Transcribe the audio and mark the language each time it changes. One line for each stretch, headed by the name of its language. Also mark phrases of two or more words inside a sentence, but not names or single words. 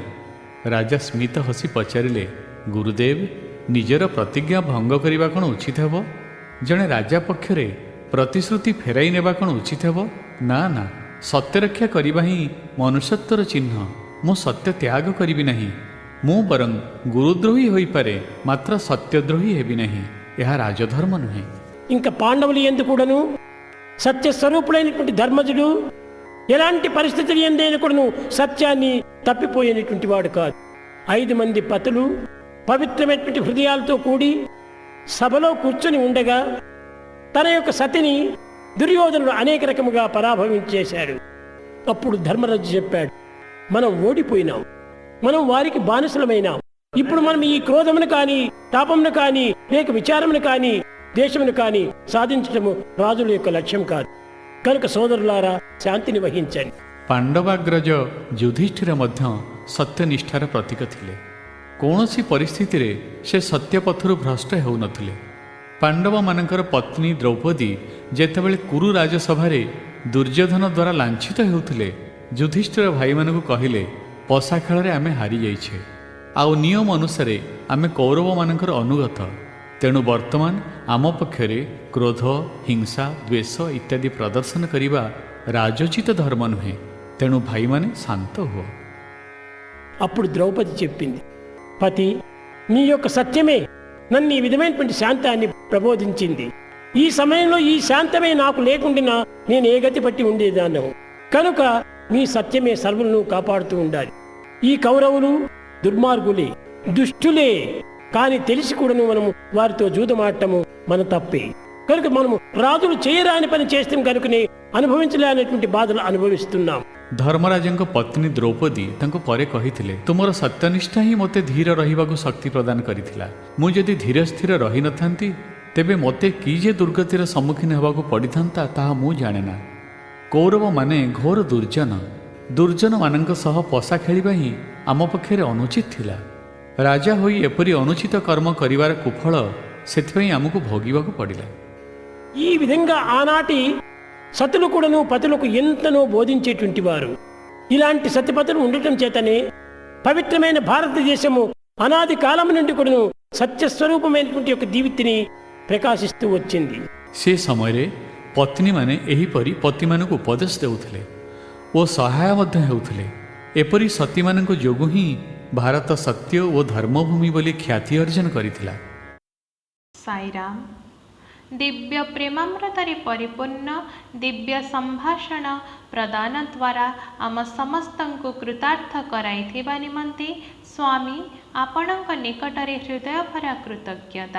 Odia: ରାଜା ସ୍ମିତ ହସି ପଚାରିଲେ, ଗୁରୁଦେବ, ନିଜର ପ୍ରତିଜ୍ଞା ଭଙ୍ଗ କରିବା କ'ଣ ଉଚିତ ହେବ? ଜଣେ ରାଜା ପକ୍ଷରେ ପ୍ରତିଶ୍ରୁତି ଫେରାଇ ନେବା କ'ଣ ଉଚିତ ହେବ? ନା ନା, ସତ୍ୟରକ୍ଷା କରିବା ହିଁ ମନୁଷ୍ୟତ୍ୱର ଚିହ୍ନ। ମୁଁ ସତ୍ୟ ତ୍ୟାଗ କରିବି ନାହିଁ। ମୁଁ ବରଂ ଗୁରୁଦ୍ରୋହୀ ହୋଇପାରେ, ମାତ୍ର ସତ୍ୟଦ୍ରୋହୀ ହେବି ନାହିଁ। ଏହା రాజధర్మ ନୁହେଁ।
Telugu: ఇంకా పాండవులు ఎందు కూడాను సత్యస్వరూపుడైనటువంటి ధర్మజుడు ఎలాంటి పరిస్థితులు ఎందైనా కూడాను సత్యాన్ని తప్పిపోయేటువంటి వాడు కాదు. 5 మంది పతులు పవిత్రమైనటువంటి హృదయాలతో కూడి సభలో కూర్చొని ఉండగా తన యొక్క సతిని దుర్యోధనుడు అనేక రకముగా పరాభవించేశాడు. అప్పుడు ధర్మరాజు చెప్పాడు, మనం ఓడిపోయినాం, మనం వారికి బానిసలమైనాం. ఇప్పుడు మనం ఈ క్రోధమును కానీ, తాపమును కానీ, లేక విచారమును కానీ, దేశమును కానీ సాధించటము రాజుల యొక్క లక్ష్యం కాదు. కనుక సోదరులారా, శాంతిని వహించండి.
Odia: ପାଣ୍ଡବାଗ୍ରଜ ଯୁଧିଷ୍ଠିର ମଧ୍ୟ ସତ୍ୟନିଷ୍ଠାର ପ୍ରତୀକ ଥିଲେ। କୌଣସି ପରିସ୍ଥିତିରେ ସେ ସତ୍ୟପଥରୁ ଭ୍ରଷ୍ଟ ହେଉନଥିଲେ। ପାଣ୍ଡବମାନଙ୍କର ପତ୍ନୀ ଦ୍ରୌପଦୀ ଯେତେବେଳେ କୁରୁ ରାଜସଭାରେ ଦୁର୍ଯ୍ୟୋଧନ ଦ୍ୱାରା ଲାଞ୍ଛିତ ହେଉଥିଲେ, ଯୁଧିଷ୍ଠିର ଭାଇମାନଙ୍କୁ କହିଲେ, ପଶା ଖେଳରେ ଆମେ ହାରିଯାଇଛେ, ଆଉ ନିୟମ ଅନୁସାରେ ଆମେ କୌରବମାନଙ୍କର ଅନୁଗତ। ତେଣୁ ବର୍ତ୍ତମାନ ଆମ ପକ୍ଷରେ କ୍ରୋଧ, ହିଂସା, ଦ୍ୱେଷ ଇତ୍ୟାଦି ପ୍ରଦର୍ଶନ କରିବା రాజోచిత ଧର୍ମ ନୁହେଁ। ତେଣୁ ଭାଇମାନେ ଶାନ୍ତ ହୁଅ।
Telugu: అప్పుడు ద్రౌపది చెప్పింది, పతి, నీ యొక్క సత్యమే నన్ను ఈ విధమైనటువంటి శాంతాన్ని ప్రబోధించింది. ఈ సమయంలో ఈ శాంతమే నాకు లేకుండా నేను ఏ గతి పట్టి ఉండేదాన్ని. కనుక నీ సత్యమే సర్వులను కాపాడుతూ ఉండాలి. ఈ కౌరవులు దుర్మార్గులే, దుష్టులే, కానీ తెలిసి కూడాను మనము వారితో జూదమాడటము మన తప్పే. కనుక మనము రాజులు చేయరాని పని చేస్తాం, కనుకనే అనుభవించలేనటువంటి బాధలు అనుభవిస్తున్నాం.
Odia: ଧର୍ମରାଜଙ୍କ ପତ୍ନୀ ଦ୍ରୌପଦୀ ତାଙ୍କୁ ପରେ କହିଥିଲେ, ତୁମର ସତ୍ୟନିଷ୍ଠା ହିଁ ମୋତେ ଧୀର ରହିବାକୁ ଶକ୍ତି ପ୍ରଦାନ କରିଥିଲା। ମୁଁ ଯଦି ଧୀର ସ୍ଥିର ରହିନଥାନ୍ତି, ତେବେ ମୋତେ କି ଯେ ଦୁର୍ଗତିର ସମ୍ମୁଖୀନ ହେବାକୁ ପଡ଼ିଥାନ୍ତା ତାହା ମୁଁ ଜାଣେନା। କୌରବମାନେ ଘୋର ଦୁର୍ଜନମାନଙ୍କ ସହ ପଶା ଖେଳିବା ହିଁ ଆମ ପକ୍ଷରେ ଅନୁଚିତ ଥିଲା। ରାଜା ହୋଇ ଏପରି ଅନୁଚିତ କର୍ମ କରିବାର କୁଫଳ ସେଥିପାଇଁ ଆମକୁ ଭୋଗିବାକୁ ପଡ଼ିଲା।
Telugu: ఈ విధంగా ఆనాటి సతులు కూడాను పతులకు ఎంతనో బోధించేటువంటి వారు. ఇలాంటి సత్యపతులు ఉండటం చేతనే పవిత్రమైన భారతదేశము అనాది కాలం నుండి కూడాను సత్యస్వరూపమైనటువంటి యొక్క దీవితిని ప్రకాశిస్తూ వచ్చింది.
Odia: ସେ ସମୟରେ ପତ୍ନୀମାନେ ଏହିପରି ପତିମାନଙ୍କୁ ଉପଦେଶ ଦେଉଥିଲେ ଓ ସହାୟ ମଧ୍ୟ ହେଉଥିଲେ। ଏପରି ସତୀମାନଙ୍କ ଯୋଗୁଁ ହିଁ ଭାରତ ସତ୍ୟ ଓ ଧର୍ମଭୂମି ବୋଲି ଖ୍ୟାତି ଅର୍ଜନ କରିଥିଲା। ସାଇରାମ। ଦିବ୍ୟ ପ୍ରେମାମୃତରେ ପରିପୂର୍ଣ୍ଣ ଦିବ୍ୟ ସମ୍ଭାଷଣ ପ୍ରଦାନ ଦ୍ୱାରା ଆମ ସମସ୍ତଙ୍କୁ କୃତାର୍ଥ କରାଇଥିବା ନିମନ୍ତେ ସ୍ୱାମୀ ଆପଣଙ୍କ ନିକଟରେ ହୃଦୟଭରା କୃତଜ୍ଞତା।